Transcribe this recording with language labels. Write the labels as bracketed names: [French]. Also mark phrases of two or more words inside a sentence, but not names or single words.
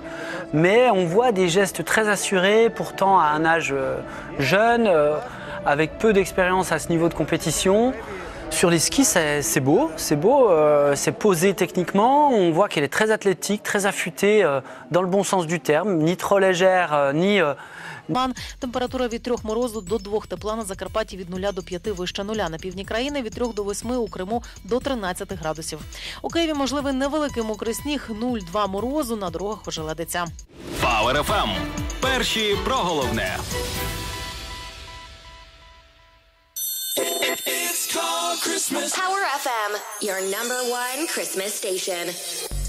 [French] Mais on voit des gestes très assurés, pourtant à un âge jeune, avec peu d'expérience à ce niveau de compétition. Sur les skis, c'est beau, c'est posé techniquement. On voit qu'elle est très athlétique, très affûtée dans le bon sens du terme, ni trop légère, ni... [Ukrainian] Температура від 3 морозу до 2 тепла на Закарпатті від 0 до 5 вище нуля. На півдні країни від 3 до 8, у Криму до 13 градусів. У Києві можливий невеликий мокрий сніг, 0,2 морозу, на дорогах ожеледиться. Power FM. Перші про головне. [English] Power FM, your #1 Christmas station.